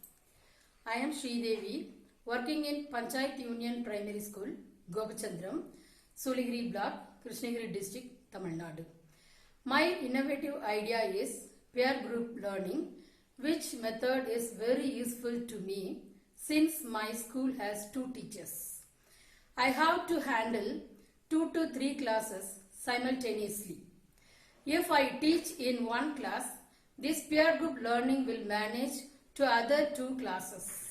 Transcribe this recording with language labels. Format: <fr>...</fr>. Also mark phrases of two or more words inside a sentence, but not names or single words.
<en>I am Sridevi, working in Panchayat Union Primary School, Gopachandram, Suligiri Block, Krishnagiri District, Tamil Nadu. My innovative idea is peer group learning, which method is very useful to me since my school has 2 teachers. I have to handle 2 to 3 classes simultaneously. If I teach in one class, this peer group learning will manage to other 2 classes.</en>